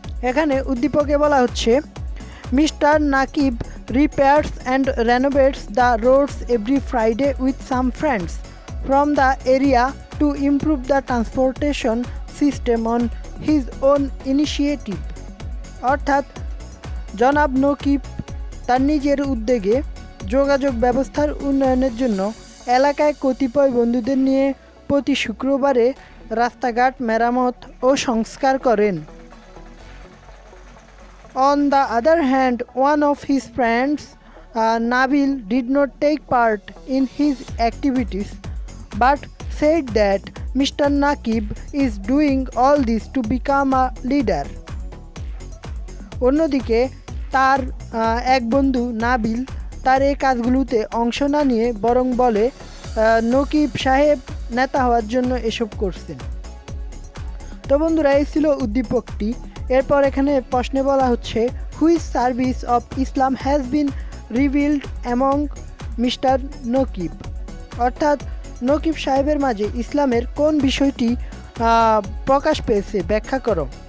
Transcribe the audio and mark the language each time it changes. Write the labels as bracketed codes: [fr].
[bn] এখানে উদ্দীপকে বলা হচ্ছে [en] mister Nakib repairs and renovates the roads every Friday with some friends from the area to improve the transportation system on his own initiative, [bn] অর্থাৎ জনাব নকিব তার নিজের উদ্যোগে যোগাযোগ ব্যবস্থার উন্নয়নের জন্য এলাকায় কতিপয় বন্ধুদের নিয়ে প্রতি শুক্রবারে রাস্তাঘাট মেরামত ও সংস্কার করেন। [en] On the other hand, one of his friends, Nabil, did not take part in his activities but said that Mr. Nakib is doing all this to become a leader. [bn] অন্যদিকে তার এক বন্ধু নাবিল তার এই কাজগুলোতে অংশ না নিয়ে বরং বলে নকিব সাহেব নেতা হওয়ার জন্য এসব করছেন। তো বন্ধুরা, এই ছিল উদ্দীপকটি। এরপর এখানে প্রশ্নে বলা হচ্ছে [en] which service of Islam has been revealed among mister Nakib, [bn] অর্থাৎ নকিব সাহেবের মাঝে ইসলামের কোন বিষয়টি প্রকাশ পেয়েছে ব্যাখ্যা করো।